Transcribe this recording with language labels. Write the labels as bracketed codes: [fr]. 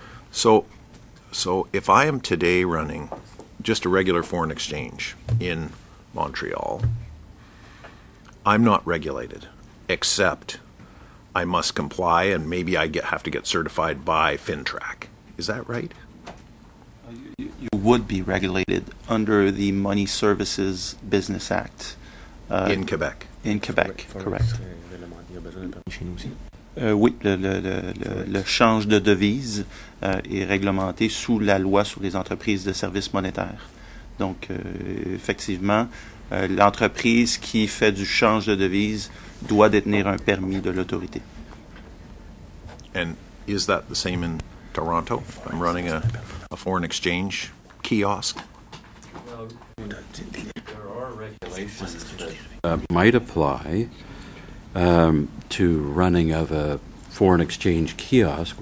[en] So if I am today running just a regular foreign exchange in Montreal, I'm not regulated, except I must comply, and maybe I have to get certified by FinTrack. Is that right? You would be regulated under the Money Services Business Act. In Quebec? In Quebec, correct. [fr] Oui, le change de devise est réglementé sous la loi sur les entreprises de services monétaires. Donc, effectivement, l'entreprise qui fait du change de devise doit détenir un permis de l'autorité. [en] And is that the same in Toronto? I'm running a foreign exchange kiosk. Well, there are regulations that might apply to running of a foreign exchange kiosk.